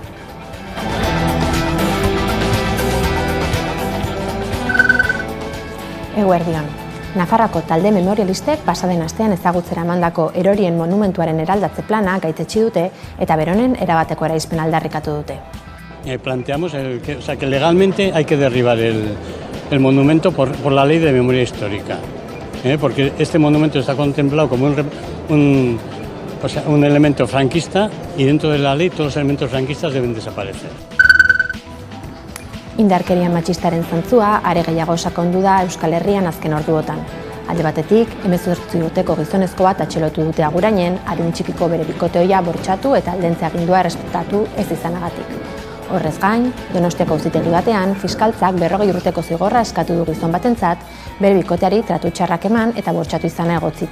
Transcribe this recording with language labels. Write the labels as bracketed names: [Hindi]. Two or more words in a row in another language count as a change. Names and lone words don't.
[Basque] Eguerdion. Nafarroako talde memorialistek pasaden astean ezagutzera emandako erorien monumentuaren eraldatze plana gaitetsi dute eta beronen erabateko eraispen aldarrikatu dute. [Spanish] Planteamos que legalmente hay que derribar el monumento por la ley de memoria histórica, porque este monumento está contemplado como un elemento franquista y dentro de la ley todos los elementos franquistas deben desaparecer. [Basque] Indarkeria matxistaren zantzua are gehiago sakondu da Euskal Herrian azken orduotan. Alde batetik, 18 urteko gizonezko bat atxilotu dute Agurainen, adin txikiko bere bikoteoia bortxatu eta aldentzea agindua errespetatu ez izanagatik. Horrez gain, Donostiako auzitegi batean, fiskaltzak 40 urteko zigorra eskatu du gizon batentzat, bere bikoteari tratu txarrak eman eta bortxatu izana egotzita.